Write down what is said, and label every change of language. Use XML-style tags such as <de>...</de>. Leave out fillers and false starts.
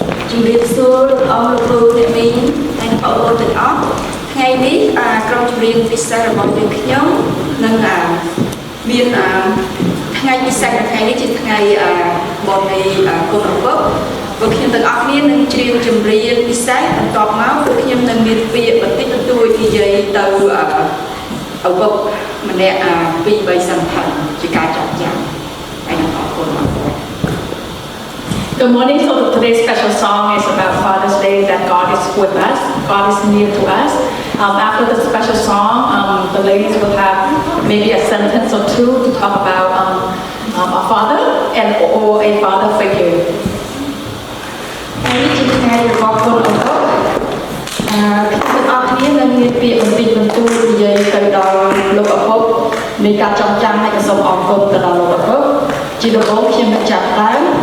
<km>ជំរាបសួរលោកលោកគ្រូអ្នកមីងហើយបងប្អូនទាំងអស់ថ្ងៃនេះក្រុមចម្រៀងពិសេសរបស់យើងខ្ញុំនឹងមានថ្ងៃពិសេសថ្ងៃនេះជាថ្ងៃបុណ្យនៃគុណឪពុកពួកខ្ញុំទាំងអស់គ្នានឹងច្រៀងចម្រៀងពិសេសបន្ទាប់មកពួកខ្ញុំនឹងមានពាក្យបន្តិចបន្តួចនិយាយទៅឪពុកម្នាក់2-3សន្តានជាការចងចាំហើយនឹងអរគុណអរគុណ</km> <en>Good morning. So today's special song is about Father's Day, that God is with us, God is near to us. After the special song, the ladies will have maybe a sentence or two to talk about a father and or a father figure.</en> <km>នេះជាថ្ងៃរបស់គុណឪពុកខ្ញុំទាំងអស់គ្នានឹងមានពាក្យបន្តិចបន្តួចនិយាយទៅដល់លោកឪពុកនៃការចងចាំហើយក៏សូមអរគុណទៅដល់លោកឪពុកជាដំបូងខ្ញុំនឹងចាប់ដើម</km>